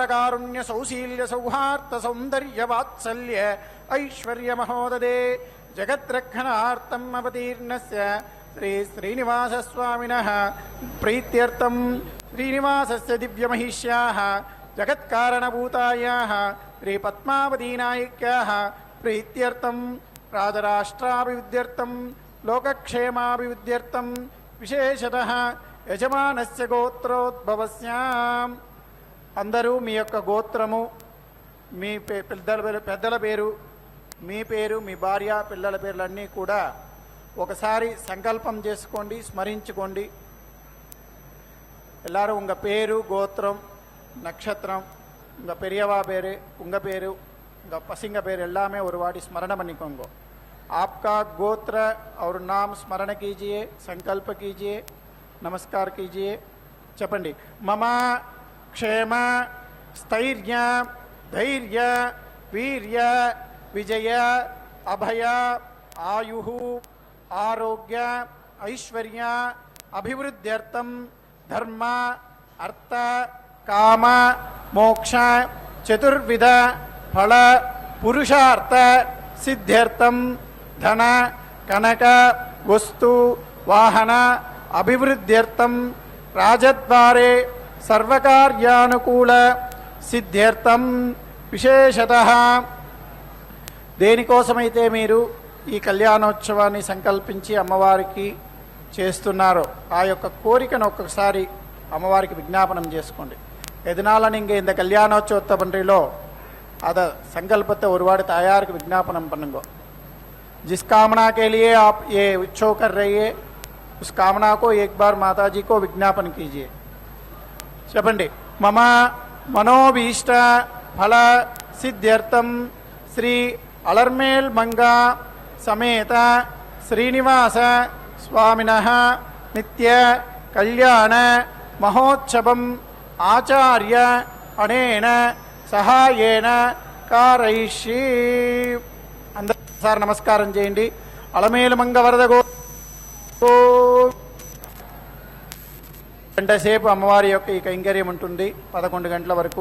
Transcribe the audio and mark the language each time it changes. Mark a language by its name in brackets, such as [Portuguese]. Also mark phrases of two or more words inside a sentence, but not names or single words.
[Sanskrit] कारुण्य सौशील्य सौहार्द सौंदर्य वात्सल्य ऐश्वर्य महोददे जगद्रक्षणार्थम् अवतीर्णस्य श्री श्रीनिवास स्वामिनः प्रीत्यर्थम श्रीनिवासस्य दिव्यमहिष्याः जगत्कारणभूतायाः श्री पद्मावती नायिक्याः प्रीत्यर्थं राजराष्ट्राभिवृद्ध्यर्थं लोकक्षेमाभिवृद्ध्यर्थं विशेषतः యజమానస్య గోత్రోద్భవస్యాం. [Telugu] అందరూ మీ యొక్క గోత్రము, మీ పెద్దల పేరు, మీ పేరు, మీ భార్య పిల్లల పేర్లన్నీ కూడా ఒకసారి సంకల్పం చేసుకోండి, స్మరించుకోండి. [Tamil] எல்லாரும் உங்கள் பேரு, கோத்திரம், நட்சத்திரம், உங்கள் பெரியவா பேர், உங்கள் பேர், உங்கள் பசங்க பேர் எல்லாமே ஒரு வாட்டி ஸ்மரண பண்ணிக்கோங்க. [Hindi] आपका गोत्र और नाम स्मरण कीजिए, संकल्प कीजिए, नमस्कार कीजिए. [Telugu] చెప్పండి. [Sanskrit] मम क्षेम स्थैर्य धैर्य वीर्य विजय अभय आयु आरोग्य ऐश्वर्य अभिवृद्ध्यर्थं धर्म अर्थ काम मोक्ष चतुर्विध फल पुरुषार्थ सिद्ध्यर्थं धन कनक वस्तु वाहन अभिवृद्ध्यर्थं राजद्वारे सर्वकार्यानुकूल सिद्ध्यर्थं विशेषतः [Telugu] దేనికోసమైతే మీరు ఈ కళ్యాణోత్సవాన్ని సంకల్పించి అమ్మవారికి చేస్తున్నారో ఆ యొక్క కోరికను ఒక్కసారి అమ్మవారికి విజ్ఞాపనం చేసుకోండి. [Tamil] எதனால நீங்கள் இந்த கல்யாணோற்சவத்தை பண்ணுறீங்களோ அதை संकल्पத்தை ஒருவாடு தாயாருக்கு விज्ञापனம் பண்ணுங்க. [Hindi] जिस कामना के लिए आप ये उत्सव कर रही है उस कामना को एक बार माता जी को विज्ञापन कीजिए. [Telugu] చెప్పండి. [Sanskrit] मम मनोभीष्ट फल सिद्ध्यर्थं श्री अलर्मेल मंगा समेत श्रीनिवास स्वामिनः नित्य कल्याण महोत्सवम् आचार्य अनेन सहायेन कारयिष्ये. [Telugu] అందరూ నమస్కారం చేయండి. అలమేలు మంగ వరద గో గంట సేపు అమ్మవారి యొక్క ఈ కైంకర్యం ఉంటుంది 11 గంటల వరకు.